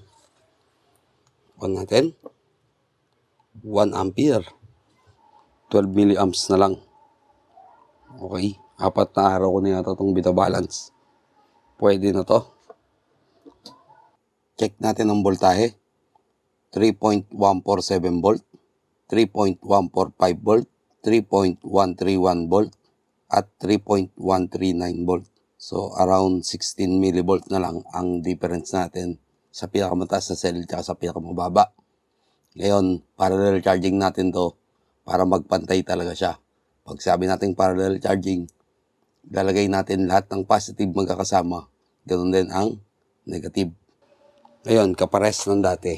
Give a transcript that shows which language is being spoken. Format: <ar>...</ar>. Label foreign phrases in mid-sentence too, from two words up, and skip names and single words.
<tl>On natin. 1 ampere. 12 milliamps na lang. Okay. 4 na araw ko na yata itong binabalance. Pwede na to. Check natin ang voltahe. 3.147 volt. 3.145 volt. 3.131 volt. At 3.139 volt. So, around 16 millivolt na lang ang difference natin sa pinakamataas na cell at sa pinakamababa. Ngayon,</tl> <en>parallel charging</en> <tl>natin to para magpantay talaga siya. Pag sabi natin</tl> <en>parallel charging,</en> <tl>lalagay natin lahat ng positive magkakasama. Ganun din ang negative. Ngayon, kapares ng dati.</tl>